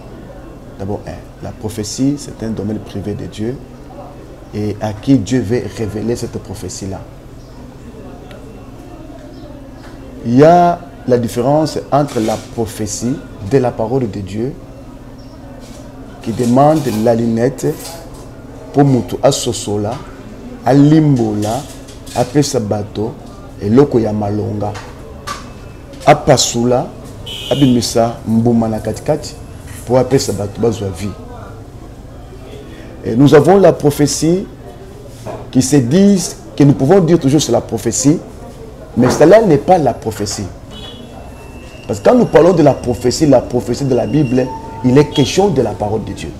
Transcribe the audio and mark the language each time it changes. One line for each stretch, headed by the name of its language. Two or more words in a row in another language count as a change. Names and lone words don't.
French: D'abord, la prophétie, c'est un domaine privé de Dieu et à qui Dieu veut révéler cette prophétie-là. Il y a la différence entre la prophétie de la parole de Dieu qui demande la lunette pour
Lingala: mutu asosola, a limbola, a pesa bato,
French: et
Lingala: loko ya malonga, a pasula, a bimisa mbuma na katikati pour a pesa bato bazwa vie.
French: Et nous avons la prophétie qui se dit que nous pouvons dire toujours c'est la prophétie, mais cela n'est pas la prophétie. Parce que quand nous parlons de la prophétie de la Bible, il est question de la parole de Dieu.